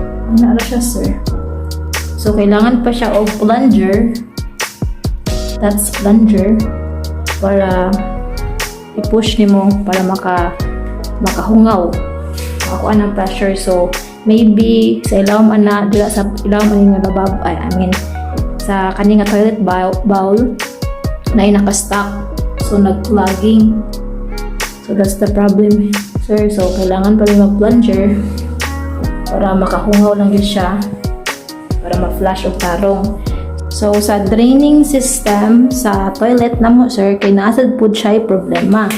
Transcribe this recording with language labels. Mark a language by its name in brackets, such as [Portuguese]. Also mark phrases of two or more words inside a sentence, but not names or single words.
[Cebuano] Ano na siya, sir? So, kailangan pa siya og plunger. [English] That's plunger. [Cebuano] Para i-push nimo para makahungaw. [Filipino] Makakuha ng pressure. [English] So, maybe [Cebuano] sa ilawom ana, dila sa ilawom ani nga labab, [English] I mean, [Cebuano] sa kani nga toilet bowl na naka-stuck. So, nag-clogging. [English] So, that's the problem, sir. [Cebuano] So, [Filipino] kailangan pa rin [Cebuano] mag-plunger para makahungaw lang yun siya. Para ma-flush o tarong. So, sa [English] draining system [Cebuano] sa toilet na mo, sir, kay [Filipino] naasad po siya yung problema.